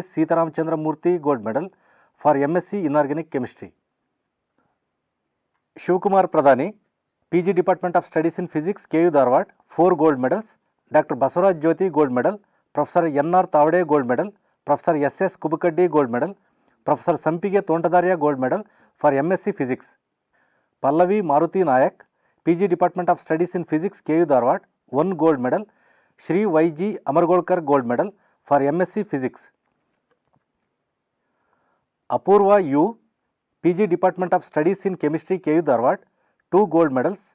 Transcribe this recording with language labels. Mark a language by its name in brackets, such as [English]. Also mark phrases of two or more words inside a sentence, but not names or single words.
[English] Sitaram Chandra Murthy gold medal for MSc Inorganic Chemistry. Shivkumar Pradhani, PG Department of Studies in Physics, KU Dharwad, 4 gold medals. Dr. Basavaraj Jyoti gold medal. Professor N.R. Tavade gold medal. Professor S.S. Kubukaddi gold medal. Professor Sampige Tontadaria gold medal for MSc Physics. Pallavi Maruti Nayak, PG Department of Studies in Physics, KU Dharwad, 1 gold medal. Shri Y.G. Amargolkar gold medal for MSc Physics. Apurva U, PG Department of Studies in Chemistry, KU Dharwad, 2 gold medals.